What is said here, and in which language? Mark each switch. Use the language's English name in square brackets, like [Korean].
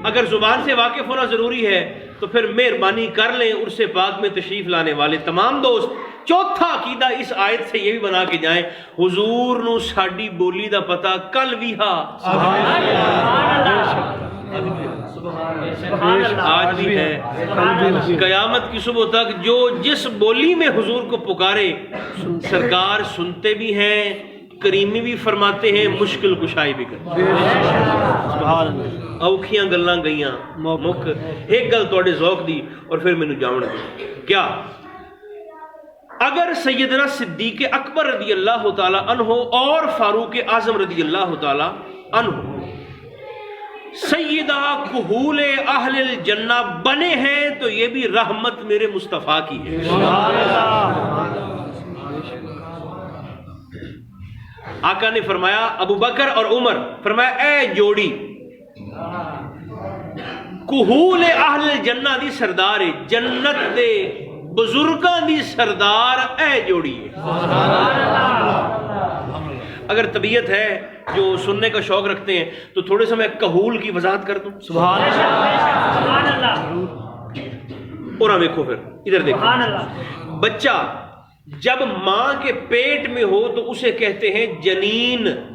[Urdu] اگر زبان سے واقف ہونا ضروری ہے تو پھر مہربانی کر لیں عرس پاک میں تشریف لانے والے تمام دوست چوتھا عقیدہ اس آیت سے یہ بھی بنا کے جائیں، [Punjabi] حضور نو ساڈی بولی دا پتہ کل بھی ہا، آج بھی ہے، [Urdu] قیامت کی صبح تک جو جس بولی میں حضور کو پکارے سرکار سنتے بھی ہیں، کریمی بھی فرماتے ہیں، مشکل کشائی بھی کرتے ہیں. [Punjabi] اوکھیاں گلاں گئیاں مک ایک گل تواڈے ذوق دی اور پھر مینوں جاون دی. [Urdu] کیا اگر سیدنا صدیق اکبر رضی اللہ تعالی عنہ اور فاروق اعظم رضی اللہ تعالی عنہ سیدہ کہول اہل الجنہ بنے ہیں تو یہ بھی رحمت میرے مصطفیٰ کی ہے. آقا نے فرمایا ابو بکر اور عمر، فرمایا [Punjabi] اے جوڑی کہول اہل الجنہ دی سردار ہے، جنت دے بزرگاں دی سردار اے جوڑی ہے. [Urdu] اگر طبیعت ہے جو سننے کا شوق رکھتے ہیں تو تھوڑے سا میں کہول کی وضاحت کر دوں. سبحان اللہ. اور دیکھو پھر ادھر دیکھو، بچہ جب ماں کے پیٹ میں ہو تو اسے کہتے ہیں جنین.